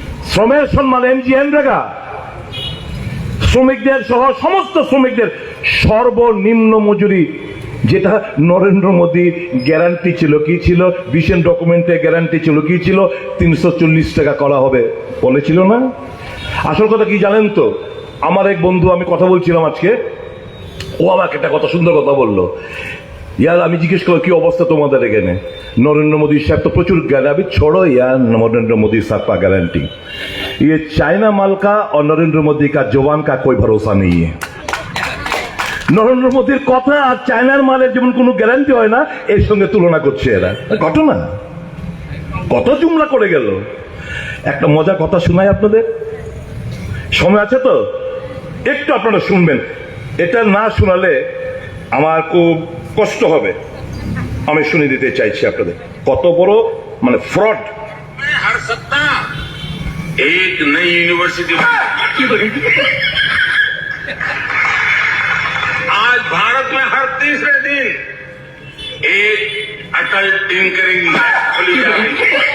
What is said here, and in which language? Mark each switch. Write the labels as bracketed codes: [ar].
[bn] শ্রমের সম্মান, এনজিএনরেগা, শ্রমিকদের সহ সমস্ত শ্রমিকদের সর্বনিম্ন মজুরি, যেটা নরেন্দ্র মোদীর গ্যারান্টি ছিল, কি ছিল, ভিশন ডকুমেন্টে গ্যারান্টি ছিল, কি ছিল, 340 টাকা করা হবে বলেছিল না? আসল কথা কি জানেন তো? আমার এক বন্ধু, আমি কথা বলছিলাম আজকে, ও আমাকে একটা কথা, সুন্দর কথা বললো। ইয়ার আমি জিজ্ঞেস করলাম কি অবস্থা তোমাদের এখানে? নরেন্দ্র মোদী সাহেব তো প্রচুর জ্ঞান। আমি [hi] छोड़ो यार नरेंद्र मोदी साहब का गारंटी, ये चाइना माल का और नरेंद्र मोदी का जवान का कोई भरोसा नहीं है। [bn] নরেন্দ্র মোদীর কথা আর চায়নার মালের যেমন কোনো গ্যারান্টি হয় না, এর সঙ্গে তুলনা করছে এরা। ঘটনা কত জুমলা করে গেল। একটা মজার কথা শোনাই আপনাদের, সময় আছে তো? একটু আপনারা শুনবেন। এটা না শোনালে আমার খুব কষ্ট হবে। আমি শুনে দিতে চাইছি আপনাদের কত বড় মানে ফ্রড। [hi] हर सत्ता एक नई यूनिवर्सिटी। आज भारत में हर तीसरे दिन एक अटल टिंकरिंग लैब खोली जा रही है।